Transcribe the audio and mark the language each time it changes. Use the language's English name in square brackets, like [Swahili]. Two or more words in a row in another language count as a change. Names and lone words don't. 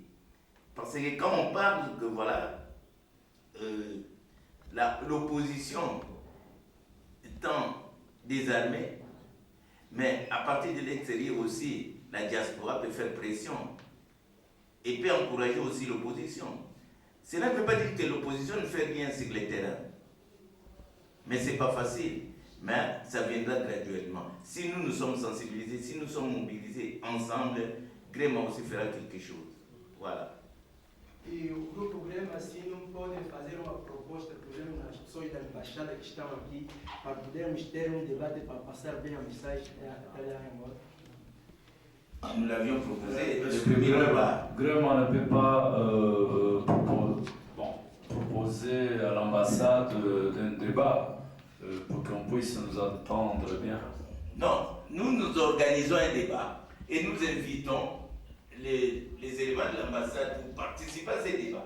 [French] Parce que quand on parle que voilà, l'opposition étant désarmée, mais à partir de l'extérieur aussi, la diaspora peut faire pression et peut encourager aussi l'opposition. Cela ne veut pas dire que l'opposition ne fait rien sur le terrain. Mais ce n'est pas facile. Mais ça viendra graduellement. Si nous sommes sensibilisés, si nous sommes mobilisés ensemble, Grema aussi fera quelque chose. Voilà. [Portuguese] E o Grupo Grema, assim, não pode fazer uma proposta, por exemplo, nas pessoas da embaixada que estão aqui, para podermos ter um debate para passar bem a mensagem até lá embora? [French] Nous l'avions proposé le premier débat. Grema ne peut pas proposer à l'ambassade un débat pour qu'on puisse nous entendre bien. Non, nous organisons un débat et nous invitons les éléments de l'ambassade pour participer à ces débats.